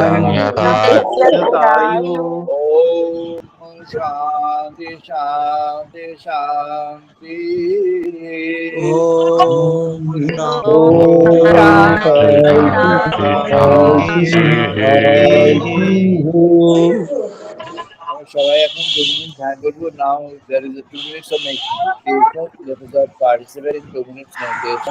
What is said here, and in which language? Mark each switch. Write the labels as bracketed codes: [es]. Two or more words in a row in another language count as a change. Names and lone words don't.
[sa] Yatayu. Om Shanti Shanti Shanti. Om Om Namo Shanti Shanti Shanti. [bn] সবাই এখন 2 মিনিট ধ্যান করবো। [en] Now there is a 2 minutes of meditation. Let us all participate in 2 minutes meditation.